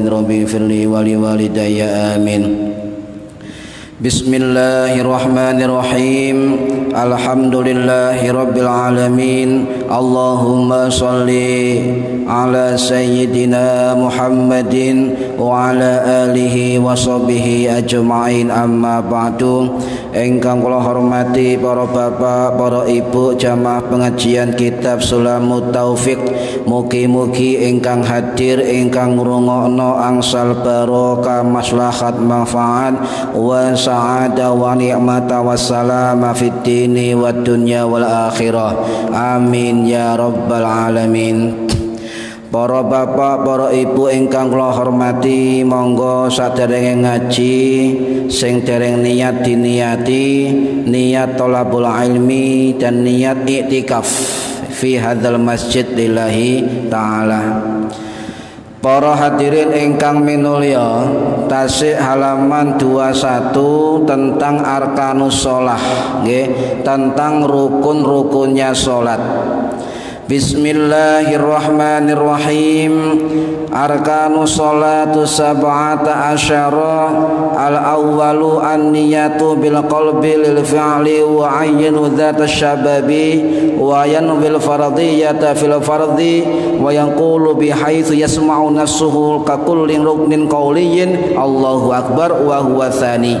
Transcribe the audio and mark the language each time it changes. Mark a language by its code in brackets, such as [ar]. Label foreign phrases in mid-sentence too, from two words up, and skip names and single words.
[ar] رب اغفر لي ولوالدي آمين بسم الله الرحمن الرحيم. الحمد لله رب العالمين. اللهم صل على سيدنا محمد وعلى آله وصحبه أجمعين. أما بعد. [jv] Engkang kula hormati para bapak, para ibu jamaah pengajian kitab Sulamut Taufiq. Mugi-mugi engkang hadir, engkang ngrungokno angsal barokah maslahat manfaat [ar] وسعادة ونعمة والسلامة في الدين والدنيا والآخرة. آمين يا رب العالمين. [jv] Para bapak, para ibu ingkang kula hormati, monggo saderenge ngaji sing dereng niat diniati, niat [ar] طلب العلم [jv] dan niat [ar] اعتكاف في هذا المسجد لله تعالى. [jv] Para hadirin ingkang minulya, tasik halaman 21 tentang [ar] أركان الصلاة, [jv] nggih, [id] tentang rukun-rukunnya salat. [ar] بسم الله الرحمن الرحيم. أركان الصلاة سبعة عشر. الأول النية بالقلب للفعل وعين ذات سبب وينوي الفرضية في الفرض ويقول بحيث يسمع نفسه ككل ركن قولي الله أكبر وهو ثاني.